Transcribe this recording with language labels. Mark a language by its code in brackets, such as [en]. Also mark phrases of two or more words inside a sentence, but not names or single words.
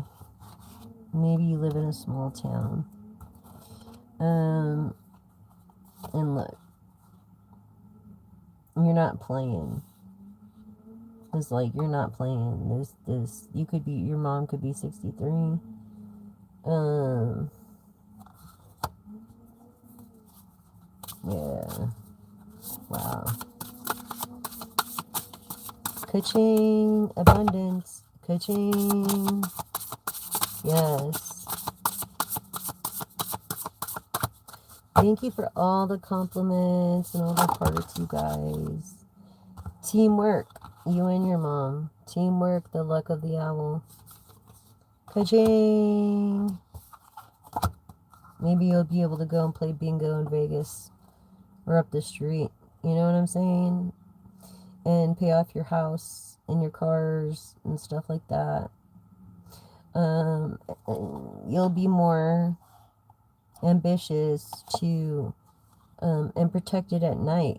[en] Maybe you live in a small town. And look, you're not playing. It's like you're not playing. You could be, your mom could be 63. Yeah. Wow. Ka-ching. Abundance. Ka-ching. Yes. Thank you for all the compliments and all the hearts, you guys. Teamwork. You and your mom. Teamwork, the luck of the owl. Ka-ching. Maybe you'll be able to go and play bingo in Vegas. Or up the street. You know what I'm saying? And pay off your house and your cars and stuff like that. You'll be more ambitious to, and protected at night.